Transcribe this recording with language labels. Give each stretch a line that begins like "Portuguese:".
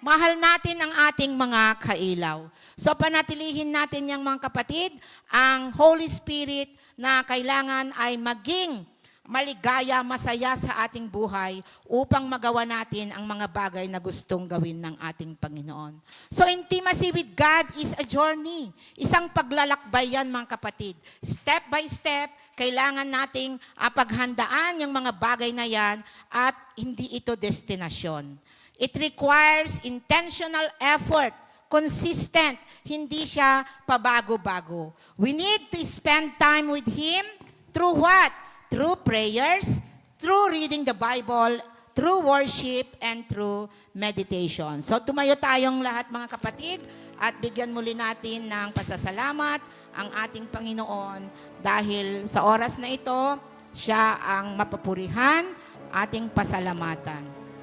Filipino: Mahal natin ang ating mga kailaw. So panatilihin natin yung mga kapatid, ang Holy Spirit na kailangan ay maging maligaya, masaya sa ating buhay upang magawa natin ang mga bagay na gustong gawin ng ating Panginoon.
English: So intimacy with God is a journey.
Filipino: Isang paglalakbay yan mga kapatid.
English: Step by step,
Filipino: kailangan nating paghandaan yung mga bagay na yan at hindi ito destinasyon.
English: It requires intentional effort, consistent,
Filipino: hindi siya pabago-bago.
English: We need to spend time with Him through what? Through prayers, through reading the Bible, through worship, and through meditation.
Filipino: So tumayo tayong lahat mga kapatid at bigyan muli natin ng pasasalamat ang ating Panginoon dahil sa oras na ito, siya ang mapapurihan, ating pasalamatan.